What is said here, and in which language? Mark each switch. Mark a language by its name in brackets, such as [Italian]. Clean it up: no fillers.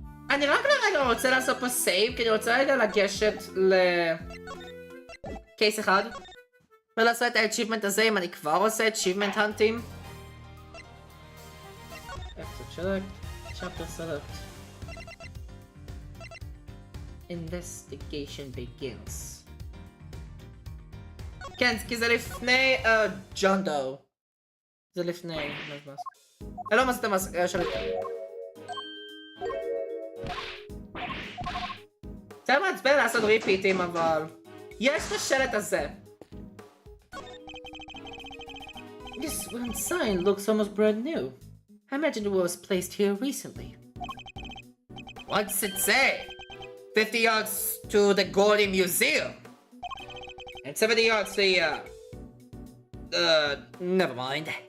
[Hebrew] אני רק לרגע רוצה לעשות פה סייב, כי אני רוצה רגע לגשת לקייס אחד ולעשות את ה-achievement הזה אם אני כבר עושה achievement hunting. [English] Exit select, chapter select. Investigation begins. [Hebrew] כן, כי זה לפני ג'ון דו. זה לפני... אני לא מנסה את המסגר שלי. זה מעצבן לעשות ריפיטים, אבל... יש את השלט הזה. [English] This one sign looks almost brand new. I imagine it was placed here recently. What's it say? 50 yards to the Gordy Museum. And 70 yards to the, never mind.